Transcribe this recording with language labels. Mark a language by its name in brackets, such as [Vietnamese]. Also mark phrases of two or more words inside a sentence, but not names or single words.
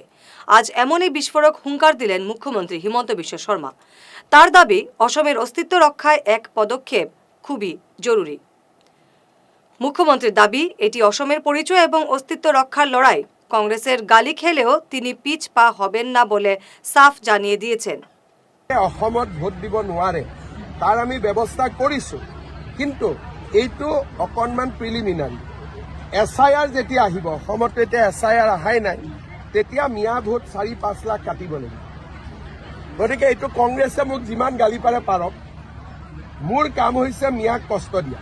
[Bangla] আজ এমনই বিস্ফোরক হুঙ্কার দিলেন মুখ্যমন্ত্রী হিমন্ত বিশ্ব শর্মা। তার দাবি, অসমের অস্তিত্ব রক্ষায় এক পদক্ষেপ খুবই জরুরি। মুখ্যমন্ত্রীর দাবি, এটি অসমের পরিচয় এবং অস্তিত্ব রক্ষার লড়াই। কংগ্রেসের গালি খেলেও তিনি পিছ পা হবেন না বলে সাফ জানিয়ে দিয়েছেন। [Assamese] অসমত ভোট দিব নোৱাৰে তাৰ আমি ব্যৱস্থা কৰিছোঁ, কিন্তু এইটো অকণমান প্ৰিলিমিনাৰী। এছআইআৰ যেতিয়া আহিব, অসমত এতিয়া এছআইআৰ অহাই নাই, তেতিয়া মিয়া ভোট ৪-৫ লাখ কাটিব লাগিব। গতিকে এইটো কংগ্ৰেছে মোক যিমান গালি পাৰে পাৰক, মোৰ কাম হৈছে মিয়াক কষ্ট দিয়া।